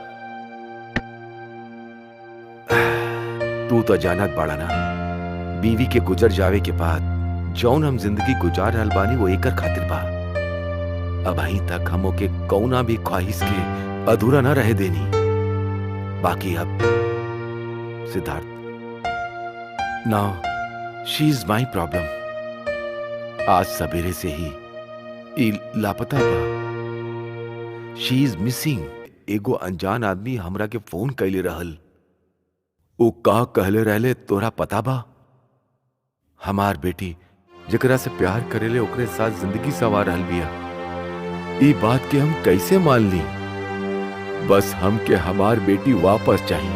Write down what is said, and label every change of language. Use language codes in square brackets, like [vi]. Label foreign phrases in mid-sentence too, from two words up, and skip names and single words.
[bho] तू तो जानत बाड़ा ना, बीवी के गुजर जावे के बाद जौन हम जिंदगी गुजार रहल बानी वो एकर खातिर बा। अब अहीं तक हम ओके कौना भी ख्वाहिश के अधूरा न रहे देनी। बाकी अब सिद्धार्थ, [en] now she is my problem. [bho] आज सवेरे से ही ई लापता बा। [en] she is missing. [bho] एगो अनजान आदमी हमरा के फोन कैले रहल। वो का कहले रहले तोरा पता बा? हमार बेटी जेकरा से प्यार करेले ओकरे साथ जिंदगी सवार रहल बिया। ई बात के हम कैसे मान ली? बस हम के हमार बेटी वापस चाहिए।